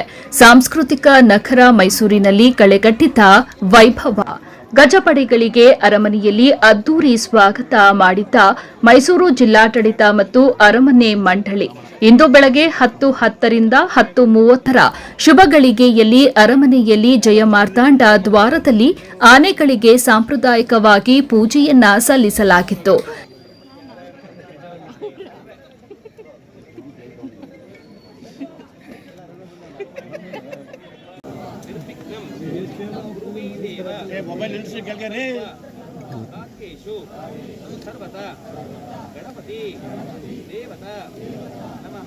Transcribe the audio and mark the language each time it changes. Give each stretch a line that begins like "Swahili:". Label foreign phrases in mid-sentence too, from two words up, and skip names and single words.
Kannada: ಸಾಂಸ್ಕೃತಿಕ ನಗರ ಮೈಸೂರಿನಲ್ಲಿ ಕಳೆಗಟ್ಟಿದ್ದ ವೈಭವ ಗಜಪಡೆಗಳಿಗೆ ಅರಮನೆಯಲ್ಲಿ ಅದ್ದೂರಿ ಸ್ವಾಗತ ಮಾಡಿದ್ದ ಮೈಸೂರು ಜಿಲ್ಲಾಡಳಿತ ಮತ್ತು ಅರಮನೆ ಮಂಡಳಿ ಇಂದು ಬೆಳಗ್ಗೆ 10:10ರಿಂದ 10:30ರ ಶುಭ ಗಳಿಗೆಯಲ್ಲಿ ಅರಮನೆಯಲ್ಲಿ ಜಯಮಾರ್ತಾಂಡ ದ್ವಾರದಲ್ಲಿ ಆನೆಗಳಿಗೆ ಸಾಂಪ್ರದಾಯಿಕವಾಗಿ ಪೂಜೆಯನ್ನ ಸಲ್ಲಿಸಲಾಗಿತ್ತು.
English: mobile industry
Hindi: क्या कह रहे
Sanskrit: सर्वदा गणपति देवता नमः